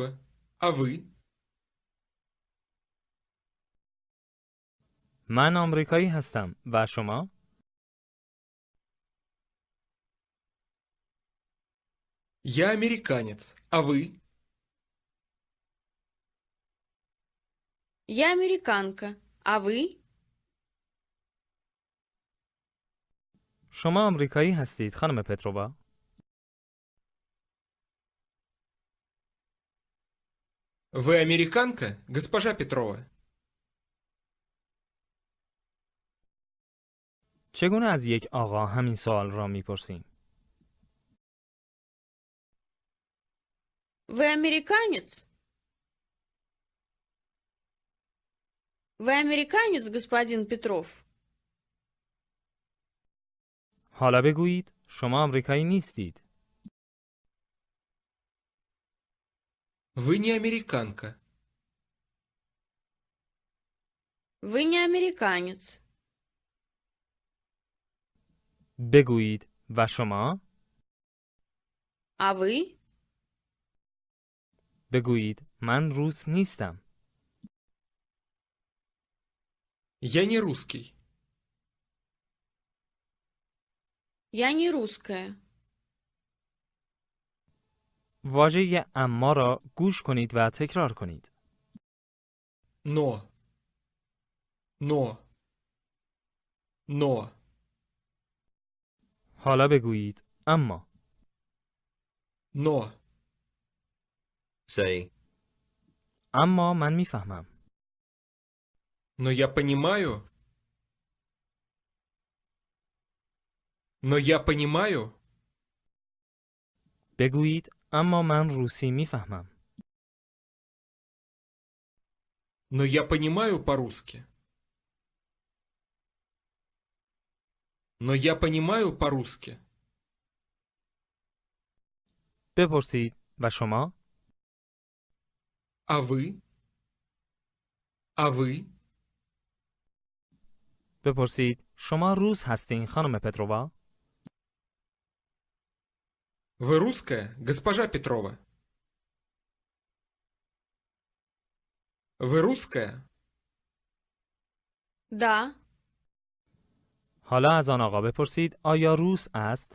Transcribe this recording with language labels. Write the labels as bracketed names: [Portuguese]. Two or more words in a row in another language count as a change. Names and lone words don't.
[Russian] А вы? [Persian] من آمریکایی هستم. و شما؟ [Russian] Я американец. А вы? Я американка. А вы? [Persian] شما آمریکایی هستید خانم پترووا؟ [Russian] Вы американка, госпожа Петрова? [Persian] چگونه از یک آقا همین سوال را میپرسیم؟ [Russian] Вы американец? Вы американец, господин Петров? [Persian] حالا بگویید شما آمریکایی نیستید. [Russian] Вы не американка. Вы не американец. [Persian] بگویید و شما؟ [Russian] А вы? [Persian] بگویید من روس نیستم. [Russian] Я не русский. Я не русская. [Persian] واژه اما را گوش کنید و تکرار کنید. [Russian] Но. Но. Но. [Persian] حالا بگویید اما. [Russian] Но. [English] Say. [Persian] اما من میفهمم. [Russian] Но я понимаю. Но я понимаю. [Persian] بگویید اما من روسی میفهمم. [Russian] Но я понимаю по-русски. Но я понимаю по-русски. [Persian] بپرسید و شما؟ [Russian] А вы? А вы? [Persian] بپرسید شما روس هستین خانم پترووا؟ [Russian] Вы русская, госпожа Петрова? Вы русская? Да. [Persian] حالا از آن آقا بپرسید آیا روس است؟